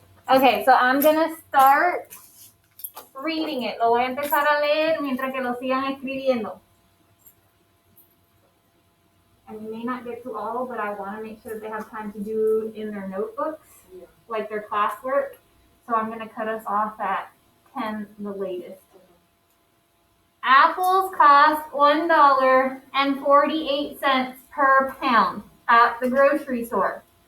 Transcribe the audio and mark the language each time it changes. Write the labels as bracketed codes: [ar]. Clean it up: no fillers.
[en] Okay, so I'm gonna start reading it. [es] Lo voy a empezar a leer mientras que lo sigan escribiendo. [en] I may not get to all, but I want to make sure they have time to do in their notebooks, like their classwork. So I'm going to cut us off at 10, the latest. Apples cost $1.48 per pound at the grocery store.